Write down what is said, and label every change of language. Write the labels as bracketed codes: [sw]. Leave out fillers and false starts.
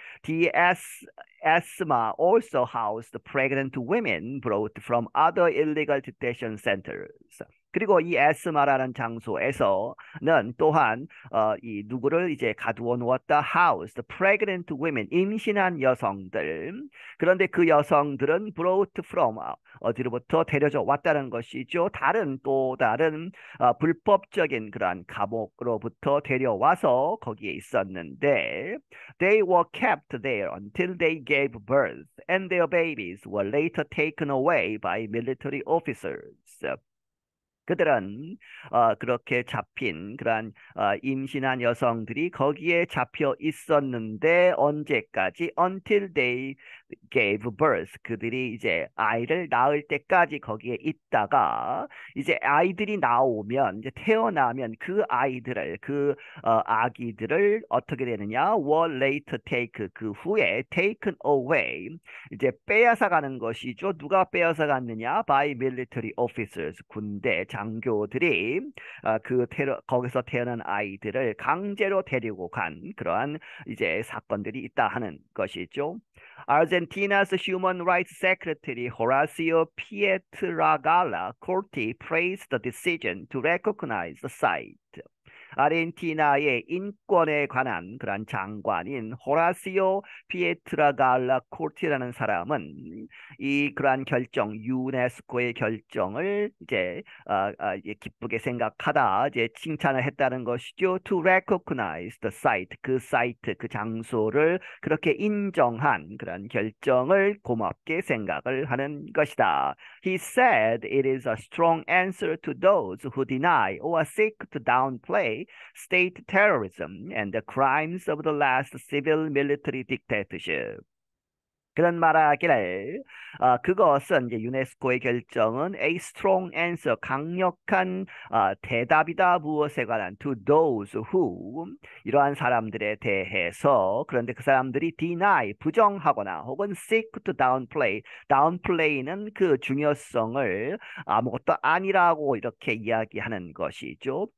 [en] The ESMA also housed pregnant women brought from other illegal detention centers. [ko] 그리고 이 에스마라는 장소에서는 또한 이 누구를 이제 가두어 놓았다. [en] house, the pregnant women, [ko] 임신한 여성들. 그런데 그 여성들은 [en] brought from [ko] 어디로부터 데려져 왔다는 것이죠. 또 다른 불법적인 그러한 감옥으로부터 데려와서 거기에 있었는데 [en] they were kept there until they gave birth and their babies were later taken away by military officers. [ko] 그들은 그렇게 잡힌 그러한 임신한 여성들이 거기에 잡혀 있었는데 언제까지? [en] Until they gave birth. [ko] 그들이 이제 아이를 낳을 때까지 거기에 있다가 이제 아이들이 나오면 이제 태어나면 그 아이들을 아기들을 어떻게 되느냐? [en] were later [ko] 그 후에 [en] taken away. [ko] 이제 빼앗아 가는 것이죠. 누가 빼앗아 갔느냐? [en] by military officers. [ko] 군대 장교들이 거기서 태어난 아이들을 강제로 데리고 간 그러한 이제 사건들이 있다 하는 것이죠. [en] Argentina's Human Rights Secretary Horacio Pietragala Corti praised the decision to recognize the site. [ko] 아르헨티나의 인권에 관한 그런 장관인 호라시오 피에트라갈라 코르티라는 사람은 그러한 결정, 유네스코의 결정을 이제 기쁘게 생각하다 이제 칭찬을 했다는 것이죠. [en] To recognize the site, [ko] 그 사이트, 그 장소를 그렇게 인정한 그런 결정을 고맙게 생각을 하는 것이다. He said it is a strong answer to those who deny or seek to downplay state terrorism and the crimes of the last civil military dictatorship. 그런 말하기를 그것은 이제 유네스코의 결정은 [en] a strong answer [ko] 강력한 대답이다 무엇에 관한 [en] to those who [ko] 이러한 사람들에 대해서 그런데 그 사람들이 deny 부정하거나 혹은 [en] seek to downplay는 [ko] 그 중요성을 아무것도 아니라고 이렇게 이야기하는 것이죠.